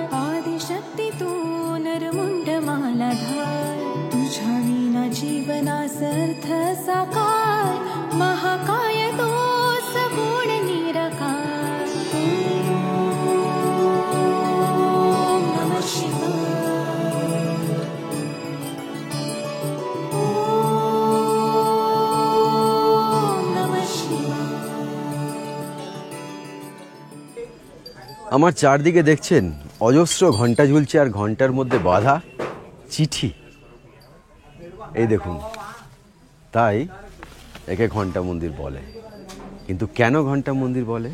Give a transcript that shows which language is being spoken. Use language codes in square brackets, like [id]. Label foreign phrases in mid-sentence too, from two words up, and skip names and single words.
[mr] आदिशक्ती तू नरमुंड मालाधार तुझ्या विना जीवनासर्थ साकार महाकाय तो सगुण निराकार [sa] ओम नमः शिवाय ओम नमः शिवाय। [bn] আমার চারদিকে দেখছেন অজস্র ঘণ্টা ঝুলছে, আর ঘণ্টার মধ্যে বাঁধা চিঠি। এই দেখুন, তাই একে ঘণ্টা মন্দির বলে। কিন্তু কেন ঘণ্টা মন্দির বলে?